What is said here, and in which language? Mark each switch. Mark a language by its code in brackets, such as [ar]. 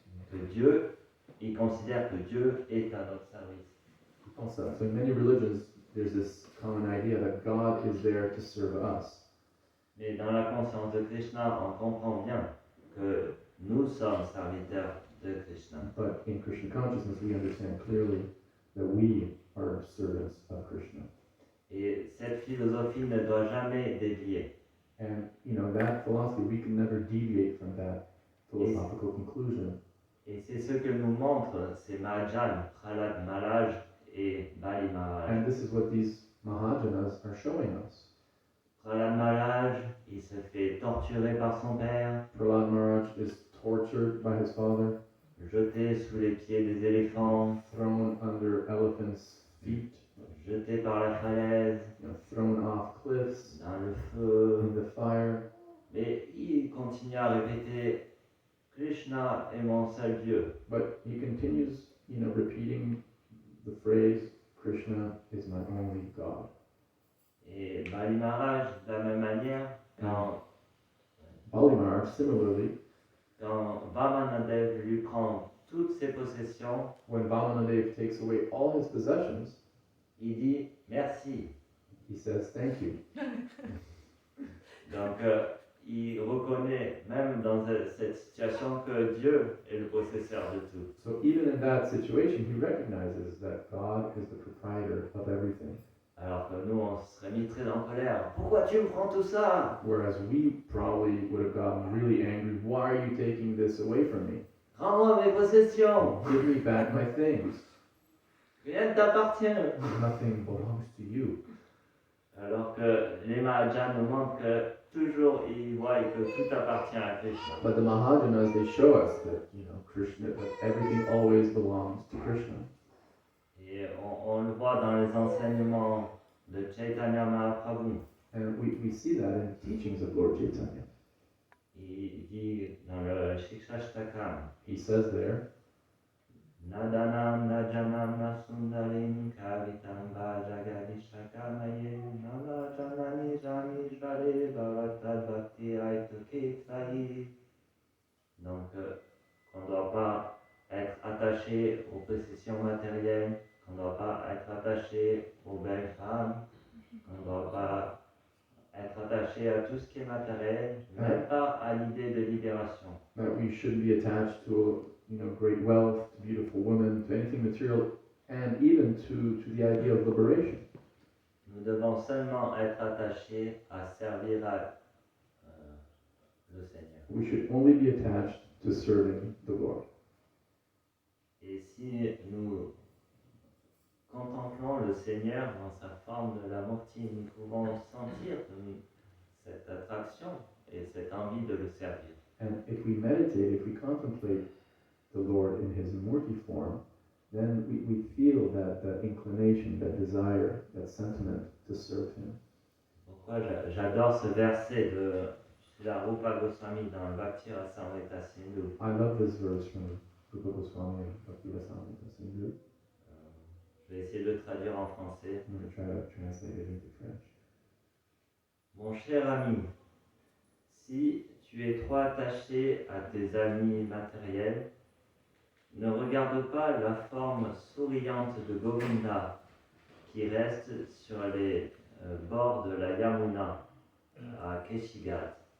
[fr] Que Dieu, ils considèrent que Dieu est à notre service. [en] so in many religions, there's this common idea that God is there to serve us. [fr] Mais dans la conscience de Krishna, on comprend bien que nous sommes serviteurs de Krishna. [en] But in Krishna consciousness, we understand clearly that we are servants of Krishna. [fr] Et cette philosophie ne doit jamais dévier. [en] And, that philosophy, we can never deviate from that philosophical conclusion. [fr] Et c'est ce que nous montrent ces Mahajan, Prahlad Maharaj et Bali Maharaj. [en] And this is what these Mahajanas are showing us. [fr] Prahlad Maharaj, il se fait torturer par son père, [en] Prahlad Maharaj is tortured by his father, [fr] jeté sous les pieds des éléphants, [en] thrown under elephants' feet, [fr] jeté par la falaise, [en] thrown off cliffs, [fr] dans le feu. [en] in the fire. [fr] Mais il continue à répéter Krishna est mon seul Dieu. [en] But he continues, repeating the phrase, Krishna is my only God. [fr] Et Bali Maharaj, de la même manière, [en] Bali Maharaj, similarly, [fr] quand Vamanadev lui prend toutes ses possessions, [en] when Vamanadev takes away all his possessions, [fr] il dit merci. [en] he says thank you. [fr] Donc, il reconnaît même dans cette situation que Dieu est le possesseur de tout. [en] So even in that situation, he recognizes that God is the proprietor of everything. [fr] Alors que nous, on se serait mis très en colère. Pourquoi tu me prends tout ça? [en] Whereas we probably would have gotten really angry. Why are you taking this away from me? [fr] Rends-moi mes possessions. [en] Give me back my things. [fr] Rien ne t'appartient. [en] Nothing belongs to you. [fr] Alors que les Mahajans nous montrent que toujours ils voient que tout appartient à Krishna. [en] But the Mahajanas, they show us that, Krishna, that everything always belongs to Krishna. [fr] Et on le voit dans les enseignements de Chaitanya Mahaprabhu. [en] And we see that in the teachings of Lord Chaitanya. [fr] Il dit dans le Shikshashtakam, [en] He says there, [sa] Nadanam najanam nasundarim kavitam vajagadishakamaye namajanani jani jvale bhavatad bhakti aitukitrahi. [fr] Donc, qu'on ne doit pas être attaché aux possessions matérielles, qu'on ne doit pas être attaché aux belles femmes, qu'on ne doit pas être attaché à tout ce qui est matériel, même pas à l'idée de libération. [en] that we shouldn't be attached to, great wealth, to beautiful women, to anything material, and even to the idea of liberation. [fr] Nous devons seulement être attachés à servir le Seigneur. [en] We should only be attached to serving the Lord. [fr] Et si nous contemplons le Seigneur dans sa forme de l'amour-ti, nous pouvons sentir cette attraction et cette envie de le servir. [en] And if we meditate, if we contemplate the Lord in his Murti form, then we feel that inclination, that desire, that sentiment to serve him. [fr] Pourquoi j'adore ce verset de Srila Rupa Goswami dans le Bhakti Rasamrita Sindhu. [en] I love this verse from Rupa Goswami and Bhakti Rasamrita Sindhu. [fr] Je vais essayer de le traduire en français. [en] I'm going to try to translate it into French. [fr] Mon cher ami, si tu es trop attaché à tes amis matériels, ne regarde pas la forme souriante de Govinda qui reste sur les bords de la Yamuna à Keshigat.